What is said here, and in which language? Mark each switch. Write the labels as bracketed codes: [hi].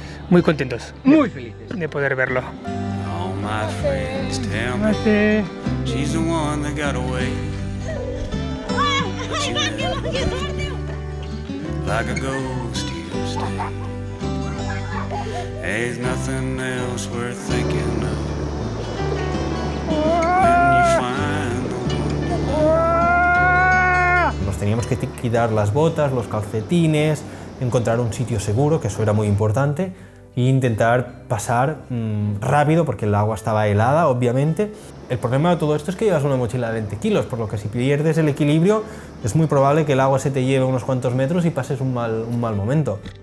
[es] Muy contentos, muy felices de poder verlo. [en] All my friends tell me she's the one that got away. But you never like a ghost you stay. There's nothing else worth thinking of when you find the one. [es] Nos teníamos que quitar las botas, los calcetines, encontrar un sitio seguro, que eso era muy importante, e intentar pasar rápido porque el agua estaba helada, obviamente. El problema de todo esto es que llevas una mochila de 20 kilos, por lo que si pierdes el equilibrio es muy probable que el agua se te lleve unos cuantos metros y pases un mal momento.